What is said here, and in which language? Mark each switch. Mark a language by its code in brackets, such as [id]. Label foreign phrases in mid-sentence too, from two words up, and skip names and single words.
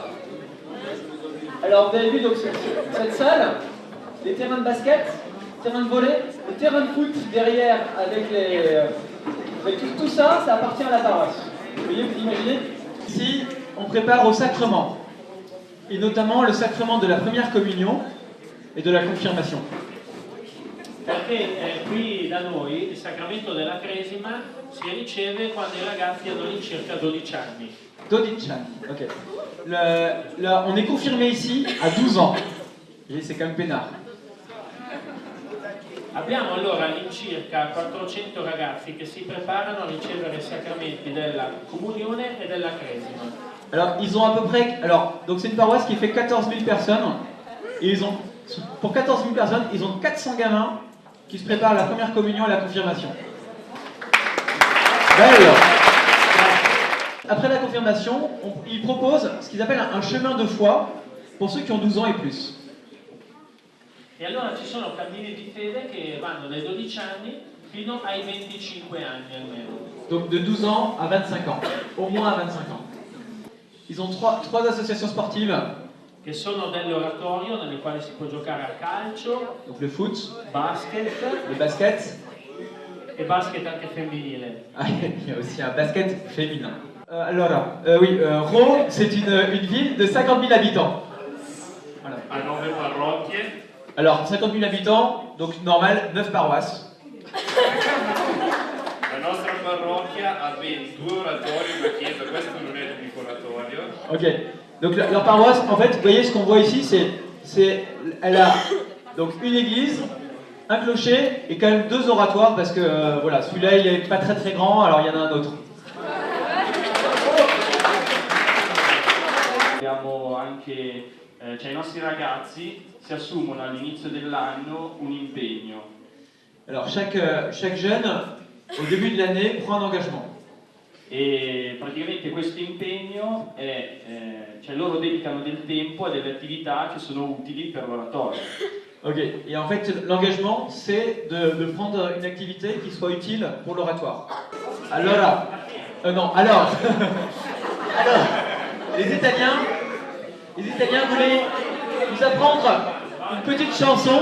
[fr] Alors, vous avez vu donc, cette salle, les terrains de basket, terrain de volley, le terrain de foot derrière avec tout ça, ça appartient à la paroisse. Vous voyez, vous imaginez? Ici, on prépare au sacrement, et notamment le sacrement de la première communion et de la confirmation. [it] Perché qui da noi il sacramento della Cresima si riceve quando i ragazzi hanno all'incirca 12 anni. 12 anni, [fr] ok. On est confirmé ici à 12 ans. Et c'est quand même peinard. [it] Abbiamo allora all'incirca 400 ragazzi che si preparano a ricevere i sacramenti della comunione e della Cresima. [fr] Alors, ils ont à peu près... Alors, donc c'est une paroisse qui fait 14 000 personnes. Et ils ont, pour 14 000 personnes, ils ont 400 gamins qui se préparent à la première communion et à la confirmation. Alors, après la confirmation, ils proposent ce qu'ils appellent un chemin de foi pour ceux qui ont 12 ans et plus. [it] E allora ci sono cammini di fede che vanno dai 12 anni fino ai 25 anni almeno. [fr] Donc de 12 ans à 25 ans, au moins à 25 ans. Ils ont trois associations sportives. [it] Che sono delle oratorio nelle quali si può giocare a calcio, [fr] Donc le foot, [it] basket, [fr] le basket. [it] e basket anche femminile. [fr] Ah, il y a aussi un basket féminin. Rho, c'est une ville de 50 000 habitants. Voilà. [it] A 9 parrocchie. [fr] Alors, 50 000 habitants, donc normal, 9 paroisses. [it] La nostra parrocchia ha ben 2 oratori e una chiesa, questo non è l'unico oratorio. [fr] Ok, donc leur paroisse, en fait, vous voyez ce qu'on voit ici, elle a donc une église, un clocher et quand même 2 oratoires parce que voilà, celui-là il est pas très très grand, alors il y en a un autre. [it] Abbiamo anche, cioè i nostri ragazzi si assumono all'inizio dell'anno un impegno. [fr] Alors chaque jeune, au début de l'année, prend un engagement. [it] E praticamente questo impegno è, cioè loro dedicano del tempo a delle attività che sono utili per l'oratorio. [fr] Ok, et en fait l'engagement c'est de prendre une activité qui soit utile pour l'oratoire. Alors, alors, les Italiens voulaient nous apprendre une petite chanson.